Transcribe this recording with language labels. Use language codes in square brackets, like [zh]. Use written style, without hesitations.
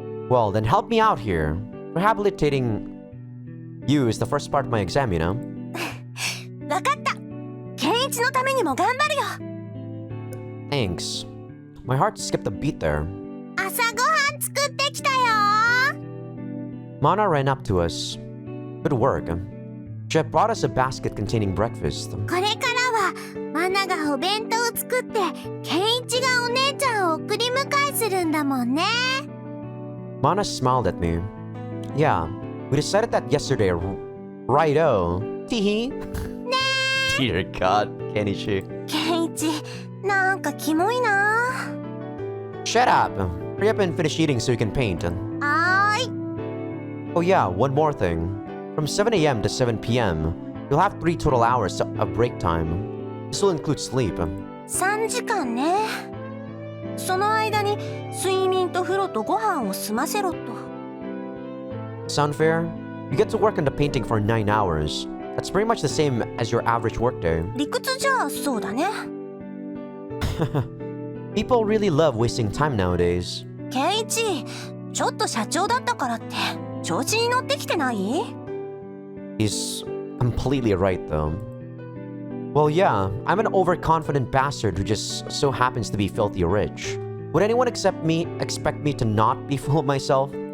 [en] Well, then help me out here. Rehabilitating you is the first part of my exam, you know? [ja] わかった。ケンイチのためにも頑張るよ。 [en] Thanks. My heart skipped a beat there. [ja] 朝ごはん作ってきたよ。 [en] Mana ran up to us. Good work. She had brought us a basket containing breakfast. [ja] これからはマナがお弁当を作ってケンイチがお姉ちゃんを送り迎えするんだもんね。 [en] Mana smiled at me. Yeah, we decided that yesterday. Righto. Teehee. Dear God, Kenichi. [ja] ケンイチなんかキモいな。 [en] Shut up. Hurry up and finish eating so you can paint. [ja] はーい。 [en] Oh yeah, one more thing. From 7 a.m. to 7 p.m., you'll have 3 total hours of break time. This will include sleep. [ja] 3時間ね。その間に睡眠と風呂とご飯を済ませろと。 [en] Sound fair? You get to work on the painting for 9 hours. That's pretty much the same as your average workday. [ja] 理屈じゃそうだね。 [en] People really love wasting time nowadays. [ja] ケンイチ、ちょっと社長だったからって調子に乗ってきてない？ [en] He's completely right, though. Well, yeah, I'm an overconfident bastard who just so happens to be filthy rich. Would anyone expect me to not be full of myself?